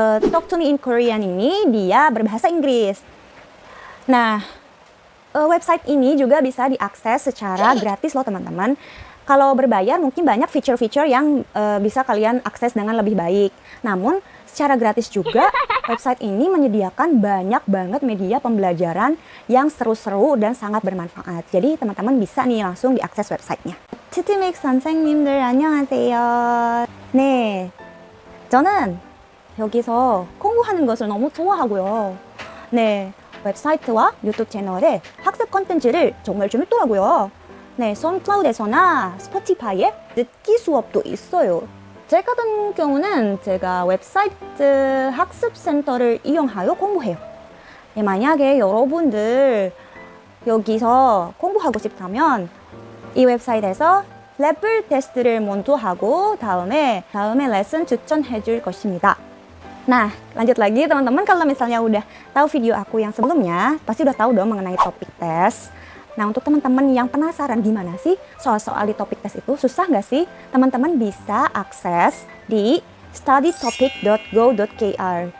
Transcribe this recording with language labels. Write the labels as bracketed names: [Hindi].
[Indonesian] Talk to Me in Korean ini dia berbahasa Inggris. Nah, website ini juga bisa diakses secara gratis loh teman-teman. Kalau berbayar mungkin banyak fitur-fitur yang bisa kalian akses dengan lebih baik. Namun secara gratis juga website ini menyediakan banyak banget media pembelajaran yang seru-seru dan sangat bermanfaat. Jadi teman-teman bisa nih langsung diakses websitenya. [Korean] 치트믹 선생님들 안녕하세요. 네, 저는 여기서 공부하는 것을 너무 좋아하고요. 네, 웹사이트와 유튜브 채널에 학습 컨텐츠를 정말 재밌더라고요. 네, 썬클라우드에서나 스포티파이에 듣기 수업도 있어요. 제 같은 경우는 제가 웹사이트 학습센터를 이용하여 공부해요. 네, 만약에 여러분들 여기서 공부하고 싶다면 이 웹사이트에서 레벨 테스트를 먼저 하고 다음에 레슨 추천해 줄 것입니다. [Indonesian] Nah, lanjut lagi teman-teman, kalau misalnya udah tahu video aku yang sebelumnya, pasti udah tahu dong mengenai topik tes. Nah, untuk teman-teman yang penasaran gimana sih soal-soal di topik tes itu, susah nggak sih? Teman-teman bisa akses di studytopic.go.kr.